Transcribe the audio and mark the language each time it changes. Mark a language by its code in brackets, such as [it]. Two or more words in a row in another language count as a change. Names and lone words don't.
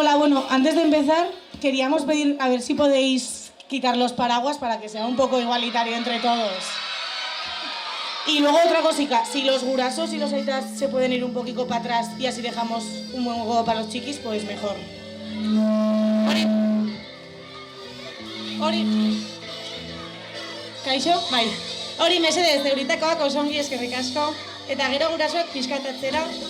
[es] Bueno, antes de empezar, queríamos pedir a ver si podéis quitar los paraguas para que sea un poco igualitario entre todos. Y luego otra cosica, si los gurasos y los aitas se pueden ir un poquito para atrás y así dejamos un buen juego para los chiquis, pues mejor. [eu] Hori. Kaixo? Bai. Hori mesedez, euritakoak oso ongi eskerrik asko. Eta gero gurasoak pixkatatzera.